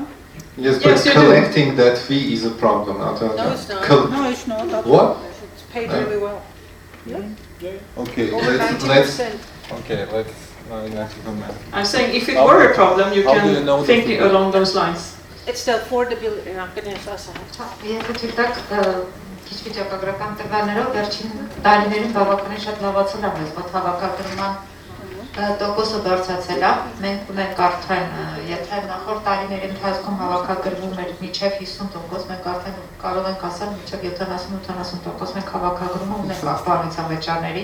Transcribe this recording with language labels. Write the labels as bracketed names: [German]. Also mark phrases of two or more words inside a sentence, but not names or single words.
[English] Yes, but collecting that fee is a problem. No, it's not. No, it's not. What? It's paid really well. Yeah. Okay, Over let's 90%. okay, let's I'm saying if it were a problem, you can think along those lines. It's the affordability. [Armenian] Եթե թույլտակ քիչ վիճակագրական տվյալներով վերջին տարիներին բավականին շատ լավացել է մեզ հավաքագրման տոկոսը բարձրացել է։ Մենք ունենք արդեն, եթե նախորդ տարիների ընթացքում հավաքագրվում էր մինչև 50%, մենք արդեն կարող ենք ասել մինչև 70-80% մենք հավաքագրումը ունենք աղբանության